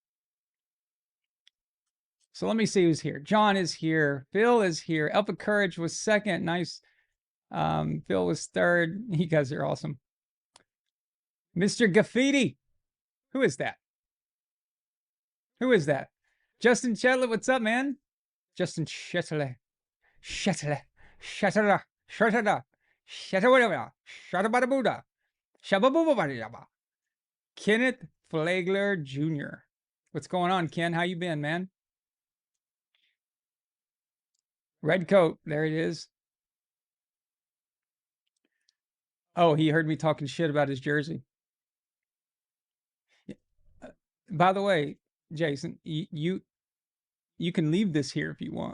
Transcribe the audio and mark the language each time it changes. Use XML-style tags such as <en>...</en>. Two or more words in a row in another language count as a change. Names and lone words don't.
<en>So let me see who's here. John is here. Phil is here. Alpha Courage was second. Nice. Phil was third. You guys are awesome. Mr. Graffiti. Who is that? Who is that? Justin Chetlett, what's up, man? Justin Chetlett. Chetlett. Chetlett. Chetlett. Chetlett. Chetlett. Chetlett. Kenneth Flagler Jr. What's going on, Ken? How you been, man? Redcoat. There it is. Oh, he heard me talking shit about his jersey. By the way, Jason, you can leave this here if you want.</en>